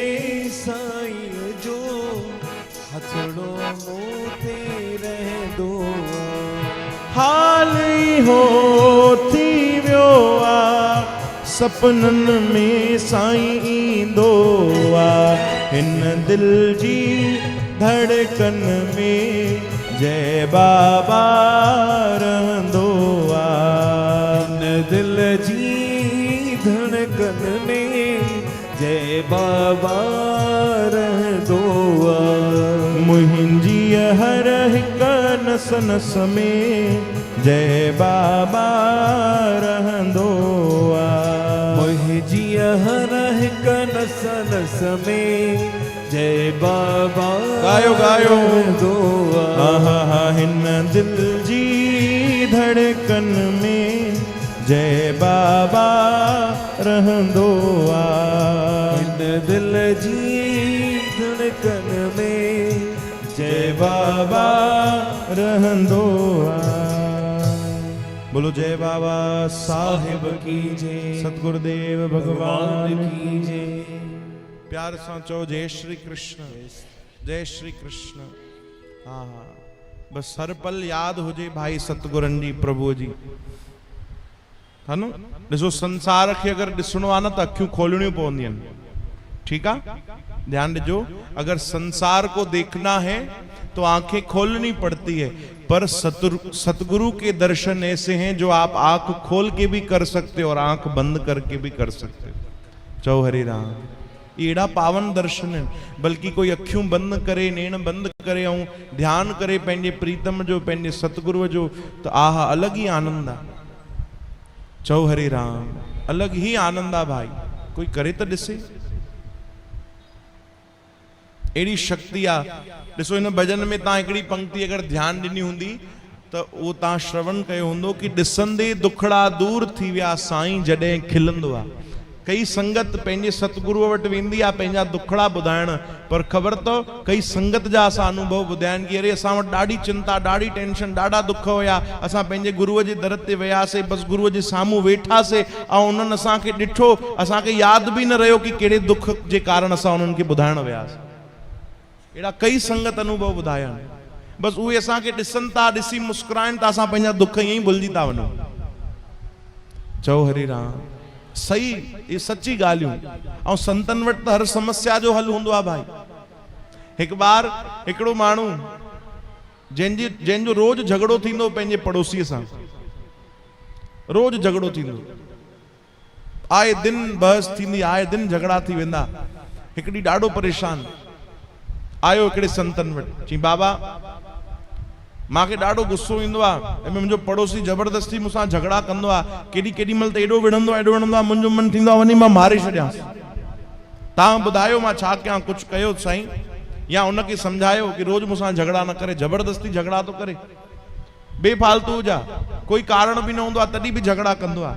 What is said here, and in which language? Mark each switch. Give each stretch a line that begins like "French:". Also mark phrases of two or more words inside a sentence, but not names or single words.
Sindhi: साईं जो हथड़ो मूं ते रहंदो हाल इहो थी वियो आ सपननि में साईं ईंदो आ हिन दिल जी धड़कन में जय बाबा रहंदो आ हिन दिल जी धड़कन में जय बाबा रहंदो आ मुंहिंजी हर हिक नस नस में जय बाबा रहंदो आ मुंहिंजी हर हिक नस नस में जय बाबा गायो गायो रहंदो आ हा हिन दिल जी धड़कन में जय बाबा रहंदो आ हिन दिल जी धड़कन में जय बाबा रहंदो आ
Hindi: बोलो जय बाबा साहिब की जय सतगुरुदेव भगवान की जय
Sindhi: प्यार सां चओ जय श्री कृष्ण जय श्री कृष्ण हा बस हर पल याद हुजे भाई सतगुरनि जी प्रभु जी है न ॾिसो संसार खे अगर ॾिसणो आहे न त अखियूं खोलणियूं पवंदियूं आहिनि ठीक
Hindi: है ध्यान दीजो अगर संसार को देखना है तो आंखें खोलनी पड़ती है पर सतगुरु के दर्शन ऐसे हैं जो आप आंख खोल के भी कर सकते हो और आंख बंद करके भी कर सकते हो
Sindhi: चौ हरि राम एड़ा
Hindi: पावन दर्शन है।
Sindhi: बल्कि कोई अखियूं बंद करे, नेण बंद करे और ध्यान करे पंहिंजे प्रीतम जो, पंहिंजे सतगुरु जो, तो आहा अलग ही आनंद आ। चौ हरे राम, अलग ही आनंद आ भाई। कोई करे तो ॾिसे, एड़ी शक्ति आ। ॾिसो हिन भजन में तव्हां हिकिड़ी पंक्ति अगर ध्यान ॾिनी हूंदी तो वो तव्हां श्रवण कयो हूंदो कि ॾिसंदे दुखड़ा दूर थी विया साईं जॾहिं खिलंदो आ। कई संगत पंहिंजे सतगुरुअ वटि वेंदी आहे पंहिंजा दुखड़ा ॿुधाइण, पर ख़बर अथव कई संगत जा असां अनुभव ॿुधाइनि कि अरे असां वटि ॾाढी चिंता, ॾाढी टेंशन, ॾाढा दुख हुया, असां पंहिंजे गुरुअ जे दर ते वियासीं, बसि गुरुअ जे साम्हूं वेठासीं ऐं उन्हनि असांखे ॾिठो, असांखे यादि बि न रहियो कि कहिड़े दुख जे कारण असां उन्हनि खे ॿुधाइण वियासीं। अहिड़ा कई संगत अनुभव ॿुधाया आहिनि। बसि उहे असांखे ॾिसनि था, ॾिसी मुस्कुराइनि था, असां पंहिंजा दुख ईअं ई भुलिजी था वञूं। चओ हरे राम, सही, ये सच्ची ॻाल्हियूं। ऐं संतनि वटि त हर समस्या जो हल हूंदो आहे भाई। हिकु बार हिकिड़ो माण्हू जंहिंजो रोज झगड़ो थींदो पंहिंजे पड़ोसीअ सां, रोज झगड़ो थींदो, आए दिन बहस थींदी, आए दिन झगड़ा थी वेंदा। हिकिड़ी ॾाढो परेशान आयो हिकिड़े संतनि वटि, चई बाबा मांखे ॾाढो गुस्सो ईंदो आहे, मुंहिंजो पड़ोसी ज़बरदस्ती मूंसां झगड़ा कंदो आहे, केॾी महिल त एॾो विढ़ंदो आहे, मुंहिंजो मन थींदो आहे वञी मां मारे छॾियांसि। तव्हां ॿुधायो मां छा कयां? कुझु कयो साईं, या उनखे सम्झायो कि रोज मूंसां झगड़ा न करे, ज़बरदस्ती झगड़ा थो करे, बेफालतू जा, कोई कारण बि न हूंदो आहे तॾहिं बि झगड़ा कंदो आहे।